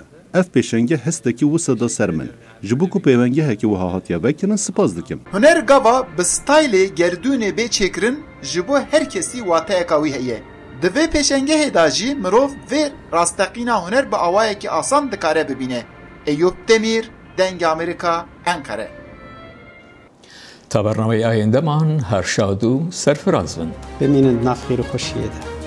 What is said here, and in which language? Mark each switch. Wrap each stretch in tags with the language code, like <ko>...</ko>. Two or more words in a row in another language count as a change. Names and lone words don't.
<ku>Ev pêşengeh hestekî wisa da ser min. Ji bo ku pêvengehekî wiha hatiye vekirin spas dikim. Huner gava bi staylê gerdûnê bê çêkirin ji bo her kesî wateyeka wî heye. Di vê pêşengehê da jî mirov vê rasteqîna huner bi awayekî asan dikare bibîne. Eyüp Demir, Deng Amerika, Ankara.</ku> <ckb>تا بەرنامەی ئایندەمان هەر شاد و سەرفراز بن.</ckb> <ku>بمینن ناف خێر و خۆشیەدا.</ku>